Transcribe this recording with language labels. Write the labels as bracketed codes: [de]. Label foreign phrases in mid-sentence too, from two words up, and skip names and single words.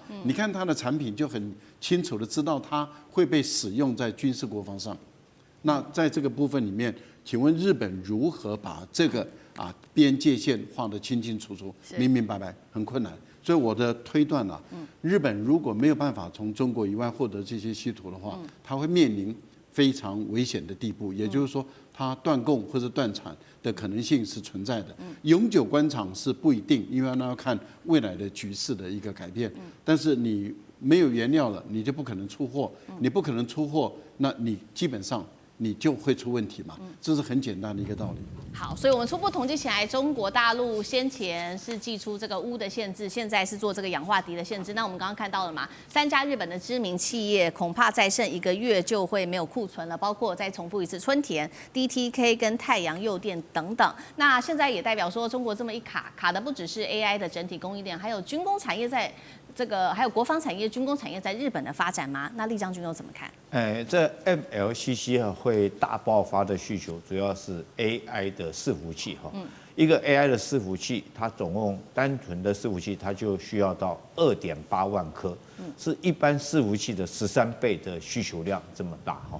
[zh] 你看它的產品就很清楚的知道它會被使用在軍事國防上。那在這個部分裡面，請問日本如何把這個邊界線畫得清清楚楚、明明白白？很困難。所以我的推斷日本如果沒有辦法從中國以外獲得這些稀土的話，它會面臨非常危險的地步。也就是說，它斷供或者斷產的可能性是存在的。永久關廠是不一定，因為那要看未來的局勢的一個改變。但是你沒有原料了，你就不可能出貨。你不可能出貨，那你基本上你就會出問題嘛。這是很簡單的一個道理。好，所以我們初步統計起來，中國大陸先前是祭出這個鎢的限制，現在是做這個氧化銻的限制。那我們剛剛看到了嘛，3家日本的知名企業恐怕再剩1個月就會沒有庫存了，包括再重複一次春田、DTK 跟太陽誘電等等。那現在也代表說，中國這麼一卡的不只是 AI 的整體供應鏈，還有軍工產業在這個，還有國防產業、軍工產業在日本的發展嗎？那酈將軍又怎麼看？這 MLCC 會大爆發的需求，主要是 AI 的伺服器哈。一個 AI 的伺服器，它總共單純的伺服器，它就需要到2.8萬顆，是一般伺服器的13倍的需求量這麼大哈。